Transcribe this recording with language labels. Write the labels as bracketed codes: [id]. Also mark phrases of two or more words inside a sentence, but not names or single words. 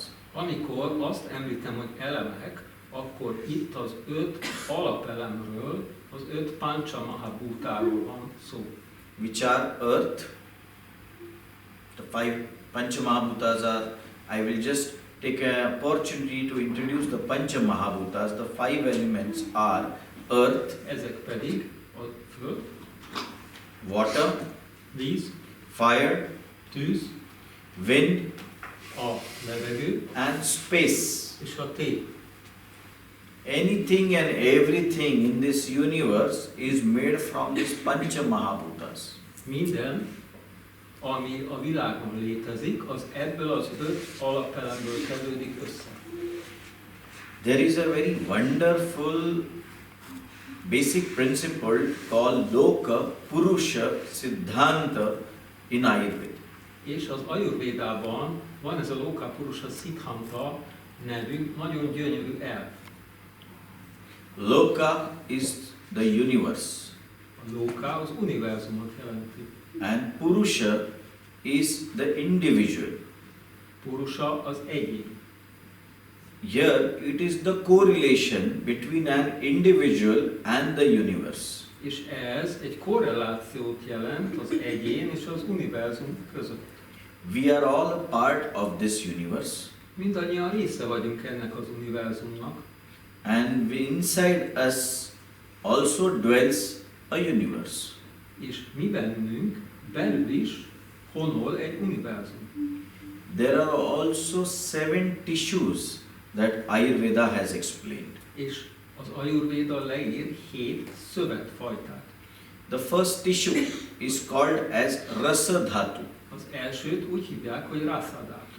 [hu] Amikor azt említem, hogy elemek, akkor itt az 5 alapelemről, az 5 Pancha Mahabhutáról van szó. [en] Which are earth. The 5 Pancha Mahabhutas are, I will just take an opportunity to introduce the Pancha Mahabhutas. The 5 elements are earth, [hu] Ezek pedig a föld, [en] water, [hu] víz, [en] fire, [hu] tűz, [en] wind [hu] a levegő [en] and space. [hu] és a tér. [en] Anything and everything in this universe is made from these Pancha Mahabhutas. [hu] Minden, ami a világon létezik, az ebből az 5 alapelemből tevődik össze. [en] There is a very wonderful basic principle called Loka Purusha Siddhanta in Ayurveda. [hu] És az Ayurvédában van ez a Loka Purusha Siddhanta nevű nagyon gyönyörű elv. [en] Loka is the universe [hu] A Loka az univerzumot jelenti. [en] and Purusha is the individual. [hu] Purusha az egyén. [en] Here it is the correlation between an individual and the universe. [hu] És ez egy korrelációt jelent az egyén és az univerzum között. [en] We are all a part of this universe, [hu] Mindannyian része vagyunk ennek az univerzumnak, [en] and inside us also dwells a universe. [hu] és mi bennünk belül is honol egy univerzum. [en] There are also 7 tissues that Ayurveda has explained. [hu] És az Ayurvéda leír 7 szövetfajtát. [en] The first tissue is called as Rasa Dhatu. [hu] Az elsőt úgy hívják, hogy Rasa Dhatu.